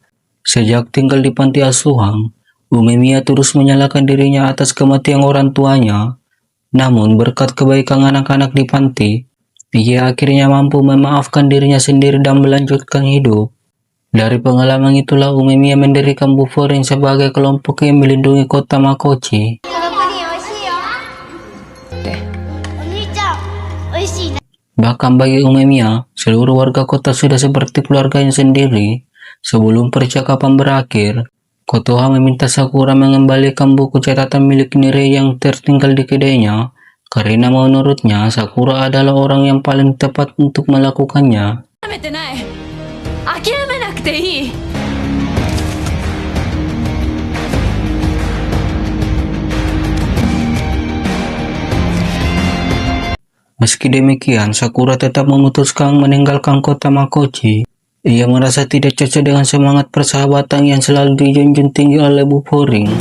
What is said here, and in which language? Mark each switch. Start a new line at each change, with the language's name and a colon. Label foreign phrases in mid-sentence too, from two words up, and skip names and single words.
Indonesian: Sejak tinggal di panti asuhan, Umemiya terus menyalahkan dirinya atas kematian orang tuanya. Namun berkat kebaikan anak-anak di panti, Ia akhirnya mampu memaafkan dirinya sendiri dan melanjutkan hidup. Dari pengalaman itulah Umemiya mendirikan Bufforing sebagai kelompok yang melindungi kota Makochi.
Japanese: このプリン美味しいよお兄ちゃん美味しいね
Indonesian: Bahkan bagi Umemiya, seluruh warga kota sudah seperti keluarganya sendiri. Sebelum percakapan berakhir, Kotoha meminta Sakura mengembalikan buku catatan milik Nirei yang tertinggal di kedainya, karena menurutnya Sakura adalah orang yang paling tepat untuk melakukannya.
Japanese: 諦めてない諦めなくていい
Indonesian: Meski demikian, Sakura tetap memutuskan meninggalkan kota Makochi. Ia merasa tidak cocok dengan semangat persahabatan yang selalu dijunjung tinggi oleh Bufforing.